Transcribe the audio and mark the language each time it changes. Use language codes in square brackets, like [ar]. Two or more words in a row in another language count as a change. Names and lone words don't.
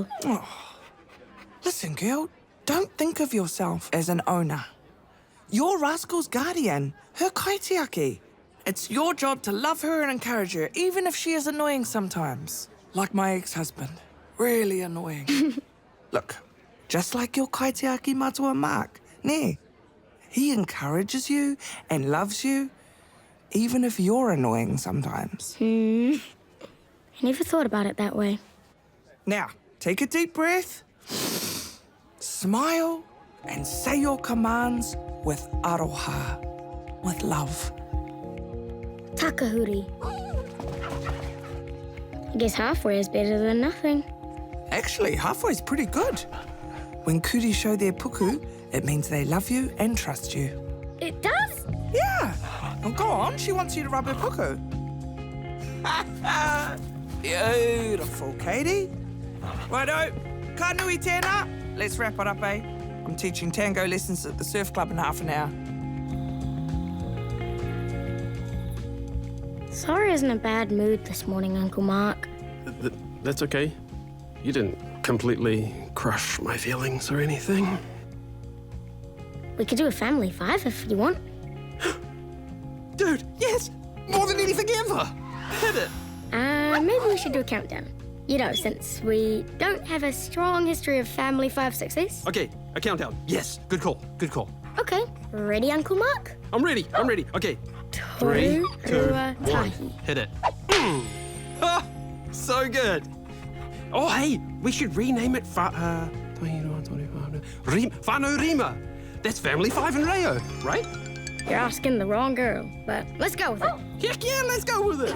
[en] Listen, girl, don't think of yourself as an owner. You're Rascal's guardian, her kaitiaki. It's your job to love her and encourage her, even if she is annoying sometimes. Like my ex-husband. Really annoying. Look, just like your [mi] kaitiaki matua [en] Mark, ne? He encourages you and loves you, even if you're annoying sometimes. I never thought about it that way. Now, take a deep breath, smile, and say your commands with aroha, with love. [mi] Takahuri. [en] I guess halfway is better than nothing. Actually, halfway's pretty good. When Kurī show their puku, it means they love you and trust you. It does? Yeah. Oh, go on, she wants you to rub her puku. Beautiful, Katie. [mi] Righto, ka nui tēnā. [en] Let's wrap it up, eh? I'm teaching tango lessons at the surf club in half an hour. Sorry isn't a bad mood this morning, Uncle Mark. That's okay. You didn't completely crush my feelings or anything. We could do a family 5 if you want. Dude, yes! More than anything ever! Hit it! Maybe we should do a countdown. You know, since we don't have a strong history of family 5 success. Okay, a countdown. Yes, good call, good call. Okay, ready, Uncle Mark? I'm ready. Okay. [mi] Toru [en] 3, 2, 1. [mi] Tahi. [en] Hit it. Ah, so good. Oh, hey, we should rename it [mi] Whānau Rima. [en] That's family 5 in Reo, right? You're asking the wrong girl, but let's go with it. Heck yeah, let's go with it.